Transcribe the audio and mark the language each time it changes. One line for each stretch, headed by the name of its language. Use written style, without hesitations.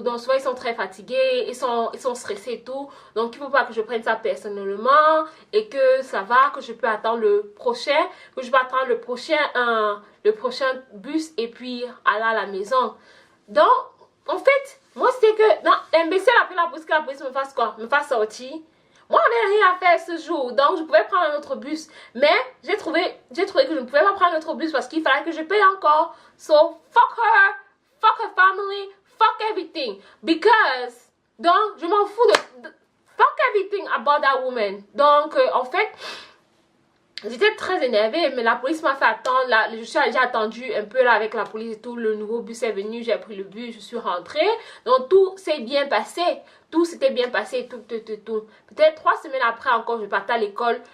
French: Donc, souvent, ils sont très fatigués, ils sont stressés et tout. Donc, il ne faut pas que je prenne ça personnellement et que ça va, que je peux attendre le prochain bus et puis aller à la maison. Donc, en fait, moi, c'était que... Non, l'imbécile a appelé la police, que la police me fasse quoi? Me fasse sortir. Moi, on n'avait rien à faire ce jour. Donc, je pouvais prendre un autre bus. Mais, j'ai trouvé que je ne pouvais pas prendre un autre bus parce qu'il fallait que je paye encore.
English: So, fuck her family, fuck everything. Because...
French: Donc, je m'en fous de...
English: Fuck everything about that woman.
French: Donc, en fait... J'étais très énervée, mais la police m'a fait attendre. Là, j'ai attendu un peu là avec la police et tout. Le nouveau bus est venu, j'ai pris le bus, je suis rentrée. Donc tout s'est bien passé. Tout s'était bien passé, tout. Peut-être 3 semaines après encore, je partais à l'école.